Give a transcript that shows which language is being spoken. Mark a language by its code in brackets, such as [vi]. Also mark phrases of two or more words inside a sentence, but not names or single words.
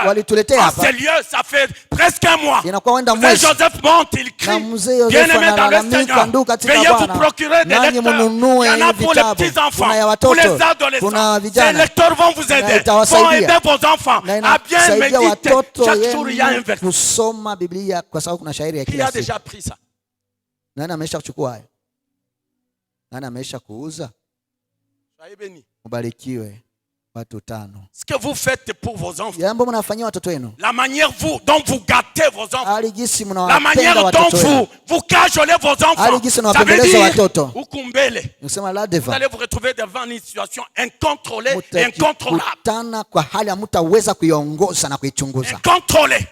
[fr] En ces lieux, ça fait presque un mois. Frère Joseph monte, il crie, bien-aimé dans le Seigneur, veuillez vous procurer des lecteurs. Il y en a pour les petits-enfants, pour les adolescents. Ces lecteurs vont vous aider, vont aider vos enfants à bien méditer. Chaque jour, il y a un verset. Qui a déjà pris ça? [sw] Nani amesha kuchukua hayo? Nani amesha kuuza? Ubarikiwe watu 5. [fr] Ce que vous faites pour vos enfants. [sw] Jambo mnafanyia watoto wenu. [fr] La manière dont vous gâtez vos enfants. La manière dont vous cajolez vos enfants. Ça veut dire ukumbele. Vous allez vous retrouver devant une situation incontrôlée et incontrôlable. Incontrôlée.